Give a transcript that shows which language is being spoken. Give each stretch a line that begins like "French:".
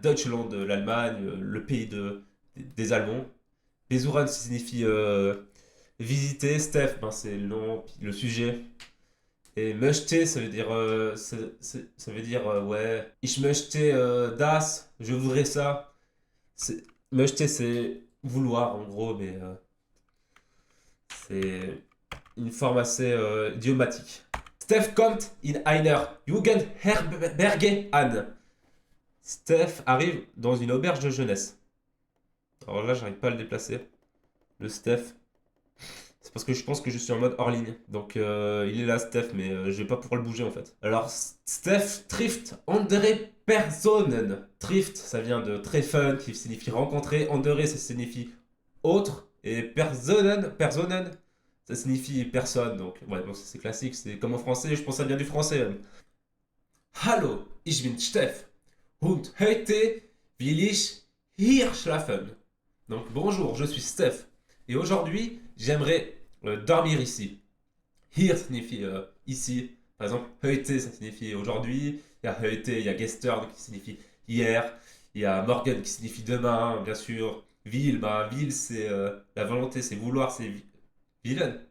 French: Deutschland, l'Allemagne, le pays des Allemands. Besuchen, ça signifie visiter. Steph, ben, c'est le nom, puis le sujet. Et möchte, ça veut dire, ça veut dire ouais.
German: Ich möchte das,
French: je voudrais ça. Möchte, c'est vouloir en gros, mais c'est une forme assez idiomatique.
German: Steph kommt in einer Jugendherberge an.
French: Steph arrive dans une auberge de jeunesse. Alors là, j'arrive pas à le déplacer. Le Steph. C'est parce que je pense que je suis en mode hors ligne. Donc il est là, Steph, mais je vais pas pouvoir le bouger en fait.
German: Alors, Steph trifft andere Personen.
French: Trift, ça vient de treffen, qui signifie rencontrer. Andere, ça signifie autre. Et Personen, ça signifie personne. Donc, ouais, bon, c'est classique. C'est comme en français, je pense que ça vient du français même.
German: Hallo, ich bin Steph. Und heute will ich hier schlafen.
French: Donc, bonjour, je suis Steph. Et aujourd'hui, j'aimerais dormir ici. Hier signifie ici. Par exemple, heute, ça signifie aujourd'hui. Il y a heute, il y a gestern qui signifie hier. Il y a morgen qui signifie demain, bien sûr. Will, bah, will, c'est la volonté, c'est vouloir, c'est willen.